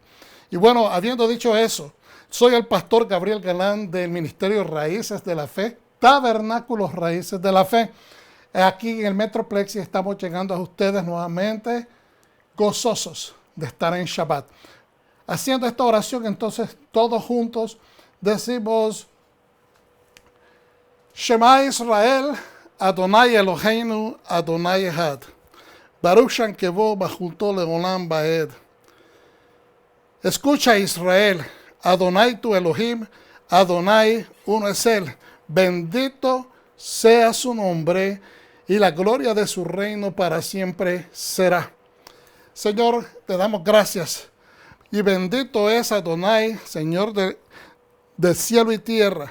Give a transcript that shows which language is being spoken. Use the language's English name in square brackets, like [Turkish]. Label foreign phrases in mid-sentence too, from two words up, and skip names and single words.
[Spanish] Y bueno, habiendo dicho eso, soy el pastor Gabriel Galán del Ministerio Raíces de la Fe, Tabernáculos Raíces de la Fe. Aquí en el Metroplex y estamos llegando a ustedes nuevamente gozosos de estar en Shabbat. Haciendo esta oración, entonces todos juntos decimos: [Hebrew] שמע ישראל אדוני אלוהינו אדוני אחד. ברוך שם כבוד מלכותו לעולם ועד. [Spanish] Escucha, Israel, Adonai tu Elohim, Adonai uno es Él. Bendito sea su nombre y la gloria de su reino para siempre será. Señor, te damos gracias. Y bendito es Adonai, Señor de cielo y tierra.